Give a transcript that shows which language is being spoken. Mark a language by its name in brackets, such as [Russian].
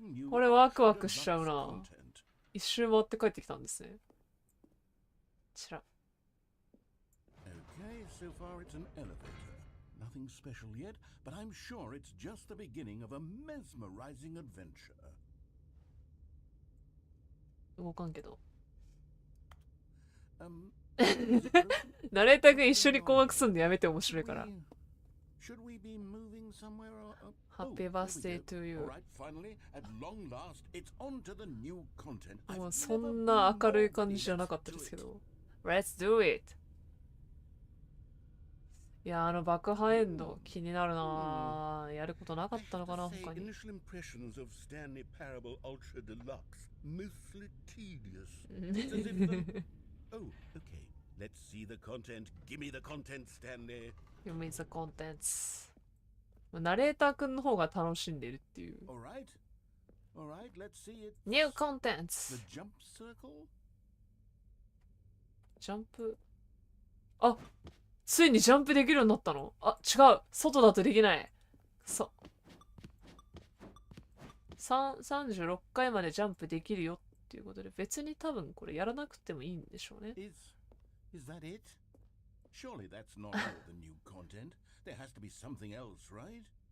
[Japanese] これワクワクしちゃうな。一周回って帰ってきたんですね。ちら。 [English] Okay, so far it's an elevator. Nothing special yet, but I'm sure it's just the beginning of a mesmerizing adventure. 動かんけど。 Um, [Japanese] ナレーター君一緒に困惑すんのやめて面白いから。 [English] should we be moving somewhere or Happy birthday to you. All right, finally, at long last, it's on to the new content. [Japanese] もうそんな明るい感じじゃなかったですけど。 [English] Let's do it! [Japanese] いや、爆破エンド気になるなぁ。やることなかったのかな、他に。 [English] Initial impressions of Stanley Parable Ultra Deluxe. Mostly tedious. It's as if the... Oh, okay. Let's see the content. Give me the content, Stanley. You mean the contents. [Japanese] ナレーターくんの方が楽しんでるっていう。 [English] All right. All right, let's see it. New contents. The jump circle? [Japanese] ジャンプ。あ、ついにジャンプできるようになったの？あ、違う。外だとできない。 36回までジャンプできるよっていうことで、別に多分これやらなくてもいいんでしょうね。 [English] Is that it? Surely that's not all the new content. There has to be something else, right?